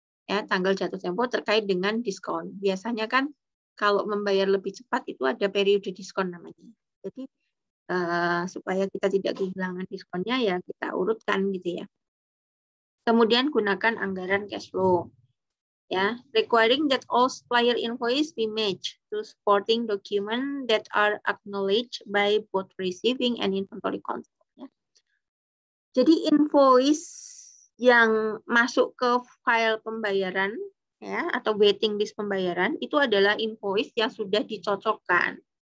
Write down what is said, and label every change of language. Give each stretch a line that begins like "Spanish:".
Indonesian: Ya, tanggal jatuh tempo terkait dengan diskon. Biasanya kan kalau membayar lebih cepat itu ada periode diskon namanya. Jadi supaya kita tidak kehilangan diskonnya ya kita urutkan gitu ya. Kemudian gunakan anggaran cash flow.
English: Ya, requiring that all supplier invoice be matched to supporting document that are acknowledged by both receiving and inventory control.
Indonesian: Ya. Jadi invoice yang masuk ke file pembayaran ya atau waiting list pembayaran itu adalah invoice yang sudah dicocokkan